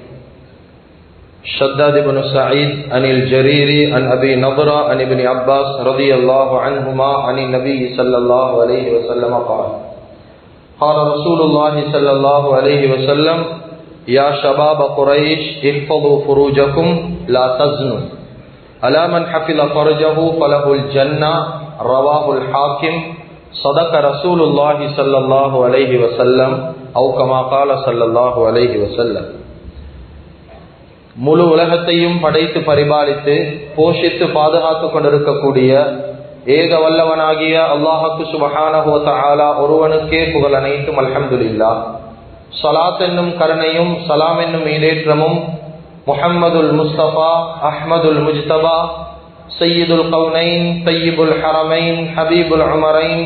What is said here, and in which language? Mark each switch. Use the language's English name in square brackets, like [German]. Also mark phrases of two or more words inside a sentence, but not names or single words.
[Arabic] شداد بن سعيد عن الجريري عن أبي نضرة عن ابن عباس رضي الله عنهما عن النبي صلى الله عليه وسلم قال قال رسول الله صلى الله عليه وسلم يا شباب قريش احفظوا فروجكم لا تزنوا ألا من حفظ فرجه فله الجنة رواه الحاكم صدق رسول الله صلى الله عليه وسلم أو كما قال صلى الله عليه وسلم. [Tamil] முழு உலகத்தையும் படைத்து பரிபாலித்து போஷித்து பாதுகாத்து கொண்டிருக்கக்கூடிய ஏக வல்லவனாகிய அல்லாஹ்வுக்கு [Arabic] سبحانه وتعالى [Tamil] ஒருவனுக்கே புகழ் அனைத்தும். [Arabic] الحمد لله. [Tamil] ஸலாத் என்னும் கருணையும் சலாம் என்னும் ஈடேற்றமும் [Arabic] محمد المصطفى أحمد المجتبى سيد الكونين طيب الحرمين حبيب العمرين